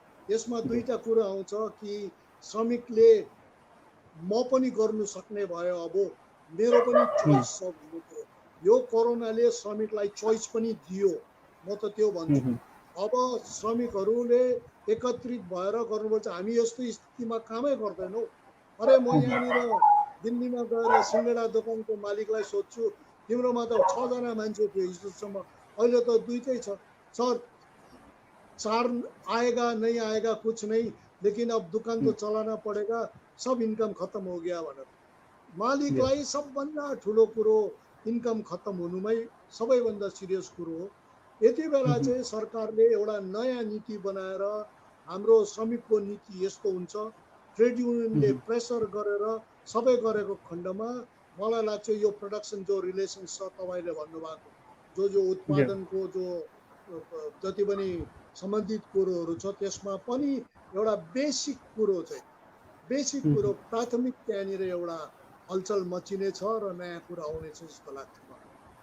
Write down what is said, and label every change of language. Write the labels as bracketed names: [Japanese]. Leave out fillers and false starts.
[Nepali] यसमा दुईटा कुरा आउँछ कि श्रमिकले म पनि गर्नु सक्ने भयो, अब मेरो पनि चोइस छ भन्ने कुरो। यो कोरोनाले श्रमिकलाई चोइस पनि दियो, म त त्यो भन्छु। अब श्रमिकहरूले एकत्रित भएर गर्नुपर्छ। हामी यस्तो स्थितिमा कामै गर्दैनौँ। अरे म यहाँनिर दिल्लीमा गएर सिङ्गडा दोकानको मालिकलाई सोध्छु, तिम्रोमा त 6 जना मान्छे थियो हिजोसम्म, अहिले त 2 छ। [Hindi] सर 4 आएगा नहीं आएगा कुछ नहीं, लेकिन अब दुकान तो चलाना पड़ेगा, सब इन्कम खत्म हो गया [Nepali] भनेर। मालिकलाई सबभन्दा ठुलो कुरो इन्कम खत्म हुनुमै सबैभन्दा सिरियस कुरो हो। यति बेला चाहिँ सरकारले एउटा नयाँ नीति बनाएर, हाम्रो श्रमिकको नीति यस्तो हुन्छ, ट्रेड युनियनले प्रेसर गरेर सबै गरेको खण्डमा मलाई लाग्छ यो प्रोडक्सन जो रिलेसन्स छ तपाईँले भन्नुभएको, जो उत्पादनको जो जति पनि सम्बन्धित कुरोहरू छ त्यसमा पनि एउटा बेसिक कुरो प्राथमिक त्यहाँनिर एउटा हलचल मचिने छ र नयाँ कुरा आउने छ जस्तो लाग्छ मलाई।